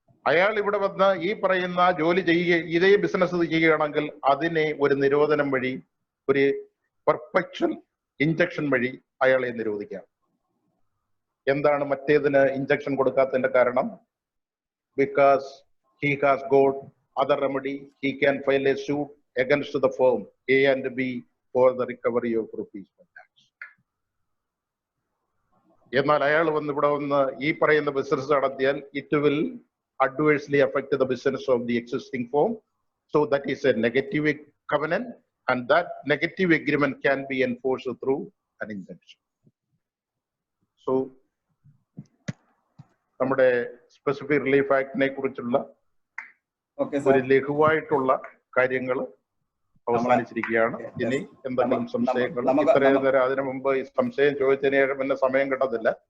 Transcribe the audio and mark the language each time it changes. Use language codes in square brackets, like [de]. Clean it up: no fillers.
[ml] അയാൾ ഇവിടെ വന്ന് ഈ പറയുന്ന ജോലി ചെയ്യുക, ഇതേ ബിസിനസ് ചെയ്യുകയാണെങ്കിൽ അതിനെ ഒരു നിരോധനം വഴി, ഒരു പെർപെച്വൽ ഇഞ്ചക്ഷൻ വഴി അയാളെ നിരോധിക്കാം. എന്താണ് മറ്റേതിന് ഇഞ്ചക്ഷൻ കൊടുക്കാത്തതിന്റെ കാരണം? [en] Because he has got other remedy. He can file a suit against the firm A and B for the recovery of rupees per tax. [ml] എന്നാൽ അയാൾ വന്ന് ഇവിടെ വന്ന് ഈ പറയുന്ന ബിസിനസ് നടത്തിയാൽ [en] it will adversely affect the business of the existing firm. So that is a negative covenant, and that negative agreement can be enforced through an injunction. [ml] So നമ്മുടെ specific relief ആക്ടിനെ കുറിച്ചുള്ള ഒരു ലഘുവായിട്ടുള്ള കാര്യങ്ങൾ അവസാനിച്ചിരിക്കുകയാണ്. ഇനി എന്തെങ്കിലും സംശയങ്ങൾ ഇത്രയും നേരം അതിനു മുമ്പ് ഈ സംശയം ചോദിച്ചതിന് പിന്നെ സമയം കിട്ടത്തില്ല.